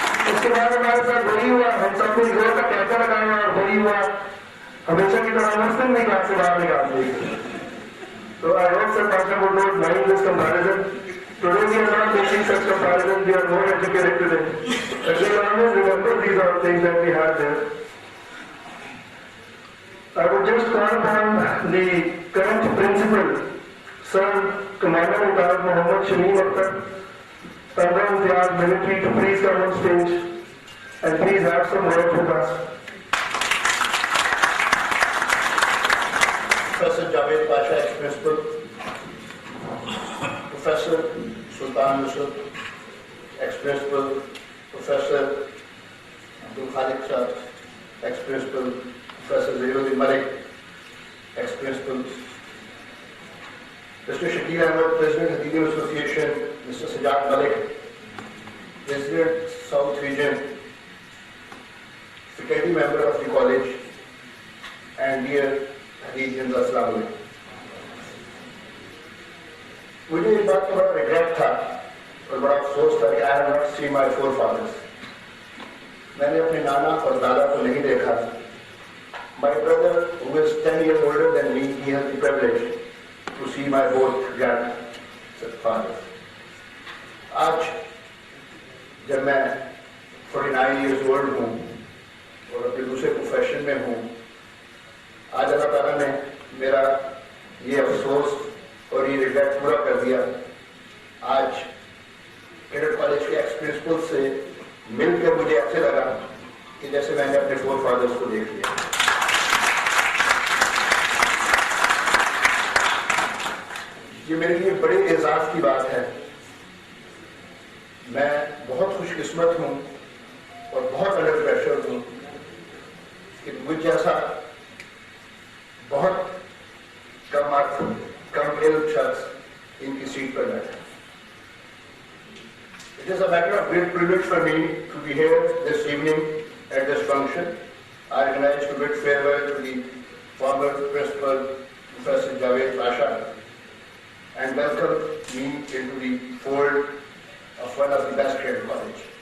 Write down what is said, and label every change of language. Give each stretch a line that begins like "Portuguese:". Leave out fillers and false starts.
Urdu: اس کے بعد ہمارے ساتھ وہی ہوا، ہم سب نے زور کا ٹیکا لگایا اور وہی ہوا، ہمیشہ کی طرح مسلم نہیں کہاں سے باہر نکال دی۔ تو
English: I hope Sir Pasha would not mind this comparison. Today we are not making such comparisons, we are more educated today. But we always remember these are things that we had there. I would just call upon the current principal, Sir Commander Retired Mohammad Shamim Akhtar, Pandra Imtiaz Military, to please come on stage and please have some words with us. Professor Javed Pasha, ex-principal, Professor Sultan Yusuf, ex-principal, Professor Abdul Khalik Sahab, ex-principal, Professor Zainuddin Malik, ex-principal, Mr. Shakir Ahmed, President of the Indian Association, Mr. Sajjad Malik, President, South Region, faculty member of the college, and dear Hadithans, Assalamu alaikum.
Urdu: مجھے اس بات کا بڑا regret تھا اور بڑا افسوس تھا کہ
English: I have not seen my forefathers.
Urdu: میں نے اپنے نانا اور دادا کو نہیں دیکھا.
English: My brother, who is 10 years older than me, he has the privilege to see my both grandfathers.
Urdu: آج جب میں
English: 49 years old
Urdu: ہوں اور اپنے دوسرے پروفیشن میں ہوں، آج اللہ تعالیٰ نے میرا یہ افسوس اور یہ ریگریٹ پورا کر دیا. آج کیڈٹ کالج کے ایکس پرنسپل سے مل کر مجھے ایسے لگا کہ جیسے میں نے اپنے فور فادرس کو دیکھ لیا. یہ میرے لیے بڑے اعزاز کی بات ہے. میں بہت خوش قسمت ہوں اور بہت انڈر پریشر ہوں کہ مجھ جیسا بہت کم علم شخص ان کی سیٹ پر بیٹھا.
English: It is a matter of great privilege for me to be here this evening at this function. I organize to bid farewell to the former principal, Professor Javed Pasha, and welcome me into the fold of one of the best cadet college.